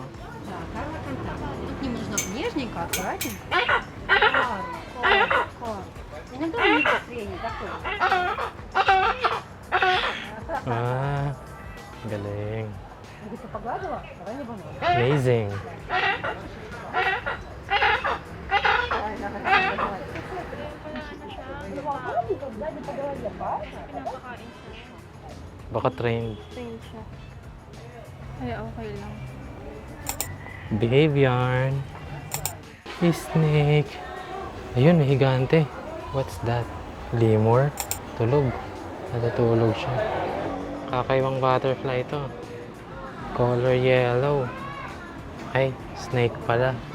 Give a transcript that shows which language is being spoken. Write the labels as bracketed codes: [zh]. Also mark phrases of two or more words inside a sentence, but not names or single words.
[ru] Тут немножко нежненько, аккуратненько. Иногда у них настроение такое. [tl] Ah, galing. [ru] Ты погладила? Давай не банан. [en] Amazing. Baka trained. [tl] Train siya. Ay, okay lang. [en] Behave yarn. Snake. [tl] Ayun, may higante. [en] What's that? [tl] Lemur? Tulog. Natutulog siya. Kakaibang butterfly ito. [en] Color yellow. [tl] Ay, snake pala.